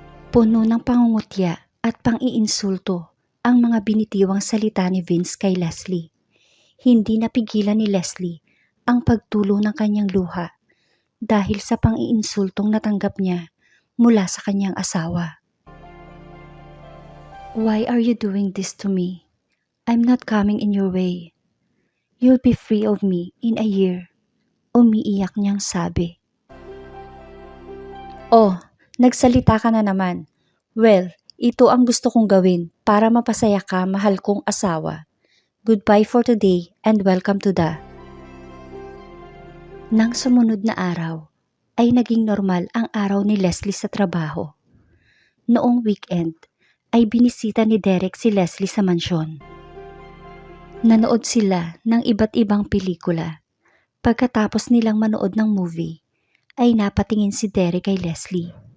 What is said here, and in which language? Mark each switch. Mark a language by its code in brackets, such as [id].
[tl] Puno ng pangungutya at pang-iinsulto ang mga binitiwang salita ni Vince kay Leslie. Hindi napigilan ni Leslie ang pagtulo ng kanyang luha dahil sa pang-iinsultong natanggap niya mula sa kanyang asawa. [en] Why are you doing this to me? I'm not coming in your way. You'll be free of me in a year. [tl] Umiiyak niyang sabi. Oh, nagsalita ka na naman. Well, ito ang gusto kong gawin para mapasaya ka, mahal kong asawa. [en] Goodbye for today and welcome to the... [tl] Nang sumunod na araw, ay naging normal ang araw ni Leslie sa trabaho. Noong weekend, ay binisita ni Derek si Leslie sa mansyon. Nanood sila ng iba't ibang pelikula. Pagkatapos nilang manood ng movie, ay napatingin si Derek kay Leslie.